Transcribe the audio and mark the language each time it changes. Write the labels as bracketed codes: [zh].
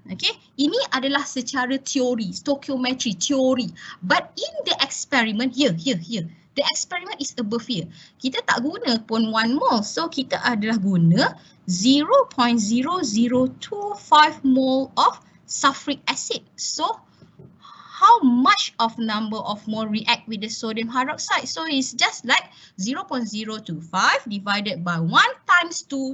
[ms] Okay, ini adalah secara teori, stoichiometry teori. [en] But in the experiment, here, the experiment is above here. [ms] Kita tak guna pun 1 mole. So kita adalah guna 0.0025 mole of sulfuric acid. [en] So how much of number of mole react with the sodium hydroxide? So it's just like 0.025 divided by 1 times 2.